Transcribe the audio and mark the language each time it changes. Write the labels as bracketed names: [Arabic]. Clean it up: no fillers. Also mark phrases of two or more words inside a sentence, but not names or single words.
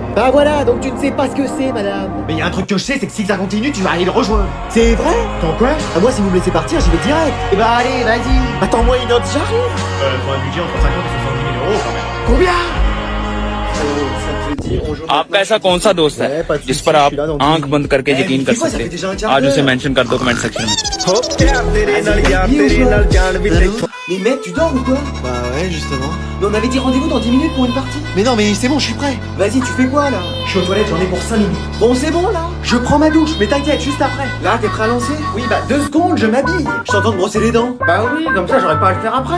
[French] Bah voilà, donc tu ne sais pas ce que c'est, madame. Mais y a un truc que je sais, c'est que si ça continue, tu vas aller le rejoindre. C'est vrai? Ton quoi? Ah, moi, si vous me laissez partir, j'y vais direct. Eh bah allez, vas-y. Attends-moi, Inox, j'arrive. Faut un budget entre 50 et 70 000 euros quand même. Combien? Ça te dit, on joue [Hindi] आपका ऐसा कौन सा दोस्त है [French] Ouais, pas de [Hindi] जिस [French] soucis, [Hindi] पर [French] je [Hindi] आप [French] suis là dans [Hindi] आंख [French] 10 [Hindi] बंद करके [French] Eh, [Hindi] यकीन [French] mais [Hindi] कर [French] dis-moi, ça [Hindi] सकते [French] fait déjà un [Hindi] हैं [French] quart [Hindi] आज [French] d'heure. [Hindi] उसे मेंशन कर दो [English] comment section [Hindi] में [French] Mais mec, tu dors ou quoi? Bah ouais, justement. Mais on avait dit rendez-vous dans 10 minutes pour une partie. Mais non, mais c'est bon, je suis prêt. Vas-y, tu fais quoi là? Je suis aux toilettes, j'en ai pour 5 minutes. Bon, c'est bon là. Je prends ma douche, mais t'inquiète, juste après. Là, t'es prêt à lancer? Oui, bah 2 secondes, je m'habille. Je t'entends de brosser les dents. Bah oui, comme ça j'aurais pas à le faire après.